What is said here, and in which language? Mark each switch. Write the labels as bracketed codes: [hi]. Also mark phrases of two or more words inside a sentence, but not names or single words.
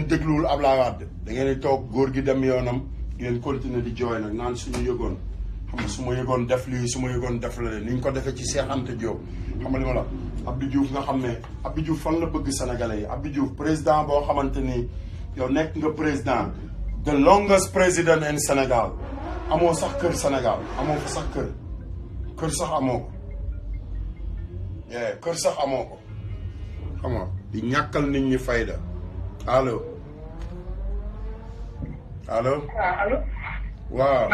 [wo] dégluwul Abdoulaye Wade da ngeen di toog góor gi dem yoonam ngeen continuer di jooy nag naan suñu yëgoon xam nga su ma yëgoon def lii su ma yëgoon def la ni ñu ko defee ci Cheikh Anta Diop xam nga li ma la Abdou Diouf nga xam ne Abdou Diouf fan la bëgg sénégalais yi Abdou Diouf président boo xamante ni yow nekk nga président [en] the longest president in Sénégal [wo] amoo sax kër Sénégal amoo fa sax kër sax amoo ko kër sax amoo ko xam nga di ñàkkal nit ñi fayda allo allo. allo. waaw.